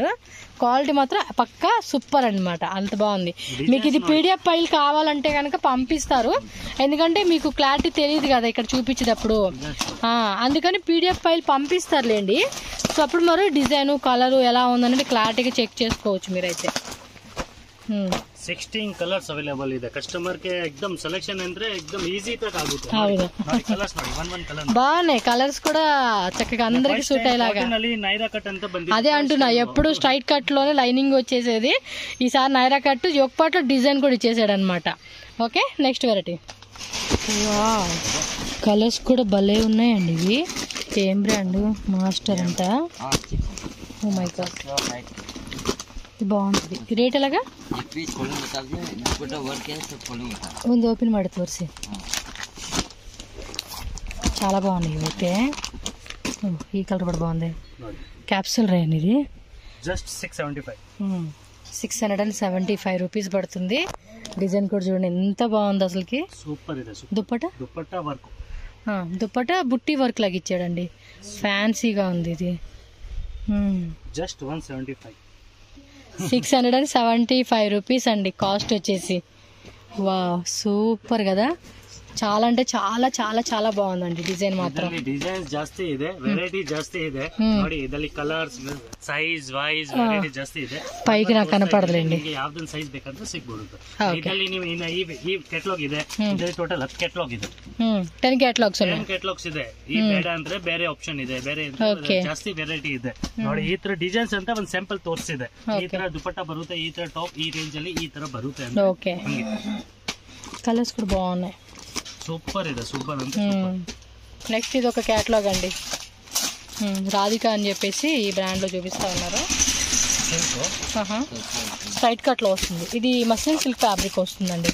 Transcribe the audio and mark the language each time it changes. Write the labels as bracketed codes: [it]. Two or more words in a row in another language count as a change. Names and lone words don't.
[te] క్వాలిటీ మాత్రం పక్కా సూపర్ అనమాట, అంత బాగుంది. మీకు ఇది [en] PDF file [te] కావాలంటే కనుక పంపిస్తారు, ఎందుకంటే మీకు క్లారిటీ తెలియదు కదా ఇక్కడ చూపించేటప్పుడు, అందుకని [en] PDF file [te] పంపిస్తారులేండి. సో అప్పుడు మరి డిజైన్ కలరు ఎలా ఉందనేది క్లారిటీగా చెక్ చేసుకోవచ్చు మీరైతే. [kn] 16 [en] colours available [kn] ಇದೆ. ಕಸ್ಟಮರ್ ಗೆ ಎಕ್ದಮ್ ಸೆಲೆಕ್ಷನ್ ಅಂದ್ರೆ ಎಕ್ದಮ್ ಈಸಿ ತರ ಆಗುತ್ತೆ. ಕಲರ್ಸ್ ನೋಡಿ, [en] one colour [te] బాగున్నాయి. కలర్స్ కూడా చక్కగా అందరికి సూట్ అయ్యేలాగా. నైరా కట్ అంతా బంది. అదే అంటున్నా, ఎప్పుడు [en] straight cut [te] లోనే లైనింగ్ వచ్చేసేది, ఈసారి నైరా కట్ యోక్ పాట్లో డిజైన్ కూడా ఇచ్చేసాడు అనమాట. ఓకే, [en] next variety. [te] కలర్స్ కూడా భలే ఉన్నాయండి ఇవి. ఏం బ్రాండ్? మాస్టర్ అంట. [en] oh my god, [te] బాగుంటుంది. [kn] ರೇಟ್ ಎಲಾಗ? ಒಂದು ಓಪನ್ ಮಾಡಿ ತೋರಿಸಿ. [te] చాలా బాగున్నాయి ఇవైతే. ఈ కలర్ కూడా బాగుంది. క్యాప్సూల్ రేన్ ఇది. జస్ట్ 675. 675 రూపీస్ పడుతుంది. డిజైన్ కూడా చూడండి ఎంత బాగుంది అసలుకి. సూపర్ ಇದೆ. దుపట్టా వర్క్. దుపట్టా బుట్టి వర్క్ లాగా ఇచ్చాడండి, ఫ్యాన్సీగా ఉంది ఇది. జస్ట్ 175. 675 రూపీస్ అండి కాస్ట్ వచ్చేసి. వా సూపర్ కదా, చాలా అంటే చాలా చాలా చాలా బాగుందండి డిజైన్ మాత్రం. [kn] ಡಿಸೈನ್ಸ್ ಜಾಸ್ತಿ ಇದೆ, ವೆರೈಟಿ ಜಾಸ್ತಿ ಇದೆ ನೋಡಿ. ಇದರಲ್ಲಿ ಕಲರ್ಸ್, [en] size wise variety [kn] ಜಾಸ್ತಿ ಇದೆ. [te] పైకి నాకు కనపడదులేండి, [kn] ಯಾವ್ದೊಂದು ಸೈಜ್ ಬೇಕಂದ್ರೆ ಸಿಗ್ಬಿಡುತ್ತೆ. ಇದರಲ್ಲಿ ನೀವು ಈ ಕೆಟಲಾಗ್ ಇದೆ, ಇದರಲ್ಲಿ ಟೋಟಲ್ 10 ಕೆಟಲಾಗ್ ಇದೆ. 10 ಕ್ಯಾಟಲಾಗ್ಸ್ 10 ಕೆಟಲಾಗ್ಸ್ ಇದೆ. ಈ ಬೇಡ ಅಂದ್ರೆ ಬೇರೆ ಆಪ್ಷನ್ ಇದೆ, ಬೇರೆ ಜಾಸ್ತಿ ವೆರೈಟಿ ಇದೆ ನೋಡಿ. ಈ ತರ ಡಿಸೈನ್ಸ್ ಅಂತ ಒಂದು ಸ್ಯಾಂಪಲ್ ತೋರಿಸಿದೆ. ಈ ತರ ದುಪಟ್ಟ ಬರುತ್ತೆ, ಈ ತರ ಟಾಪ್ ಈ ರೇಂಜ್ ಅಲ್ಲಿ ಈ ತರ ಬರುತ್ತೆ. [te] ఓకే, కలర్స్ కూడా బాగున్నాయి. సూపర్ ಇದೆ, సూపర్ అంటే. నెక్స్ట్ ఇది ఒక క్యాటలాగ్ అండి, రాధిక అని చెప్పేసి ఈ బ్రాండ్ లో చూపిస్తా ఉన్నారు. [en] straight cut [te] లో వస్తుంది ఇది, [en] muslin silk fabric [te] వస్తుందండి.